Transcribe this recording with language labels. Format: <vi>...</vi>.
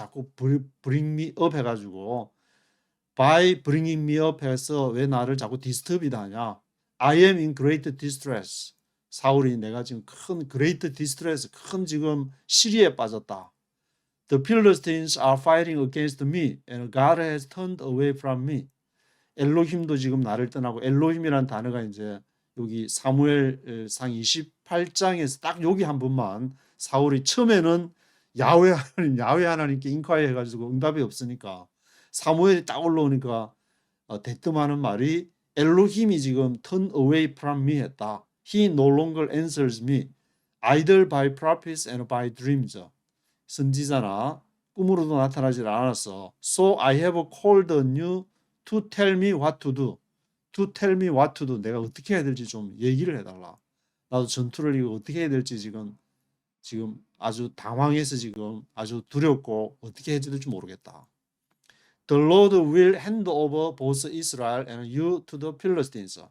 <ko>자꾸</ko> <en>bring me up</en> <ko>해가지고</ko> <en>by bringing me up</en> <ko>해서 왜 나를 자꾸 disturbed 하냐?</ko> <en>I am in great distress.</en> <ko>사울이 내가 지금 큰</ko> <en>great distress,</en> <ko>큰 지금 시리에 빠졌다.</ko> <en>The Philistines are fighting against me and God has turned away from me.</en> <ko>엘로힘도 지금 나를 떠나고 엘로힘이라는 단어가 이제 여기 사무엘상 28장에서 딱 여기 한 번만 사울이 처음에는 야훼 하나님께 인콰이 해가지고 응답이 없으니까 사무엘이 딱 올라오니까 대뜸하는 말이 엘로힘이 지금</ko> <en>turn away from me</en> <ko>했다.</ko> <en>He no longer answers me either by prophets and by dreams.</en> <ko>선지자나 꿈으로도 나타나질 않았어.</ko> <en>So I have called on you to tell me what to do. To tell me what to do.</en> <ko>내가 어떻게 해야 될지 좀 얘기를 해달라. 나도 전투를 이거 어떻게 해야 될지 지금 아주 당황해서 지금 아주 두렵고 어떻게 해야 될지 모르겠다.</ko> <en>The Lord will hand over both Israel and you to the Philistines.</en>